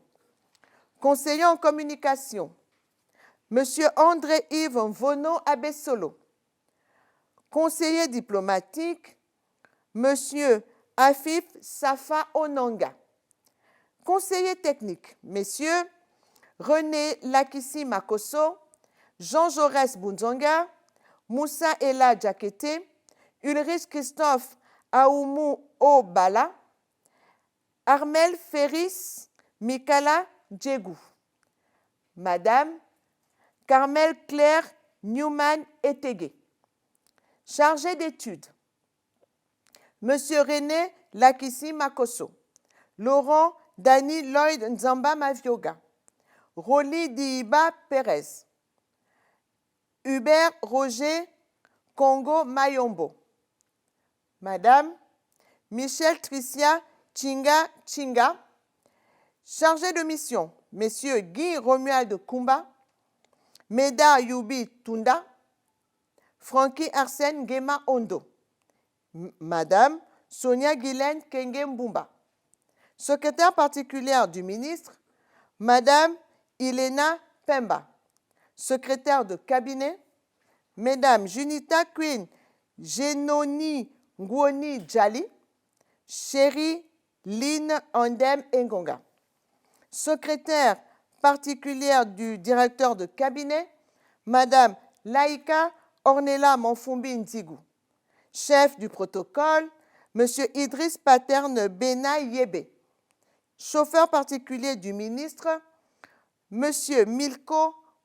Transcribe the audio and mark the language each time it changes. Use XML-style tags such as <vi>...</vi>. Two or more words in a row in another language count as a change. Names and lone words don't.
<fr>Conseiller en communication, Monsieur André-Yves Vono Abessolo. Conseiller diplomatique, Monsieur Afif Safa Onanga. Conseiller technique, Messieurs René Lakissi Makoso, Jean Jaurès Bunzonga, Moussa Ella Djakete, Ulrich Christophe Aoumou Obala, Armel Ferris Mikala Djegou. Madame Carmel Claire Newman Etegué. Chargé d'études, Monsieur René Lakissi Makoso, Laurent Danny Lloyd Nzamba Mavioga, Rolly Diiba Pérez, Hubert Roger Congo Mayombo, Madame Michel Tricia Chinga Chinga, chargé de mission, Messieurs Guy Romuald Kumba, Meda Yubi Tunda, Frankie Arsène Gema Ondo, Madame Sonia Guylaine Kenge Mbumba, secrétaire particulière du ministre, Madame Ilena Pemba, secrétaire de cabinet, Mesdames Junita Queen Genoni Ngwoni Djali, Chérie Lynn Andem Engonga, secrétaire particulière du directeur de cabinet, Madame Laïka Ornella Manfumbi Nzigou, chef du protocole, Monsieur Idriss Paterne Bena Yebe, chauffeur particulier du ministre, Monsieur Milko Mouissi.</fr>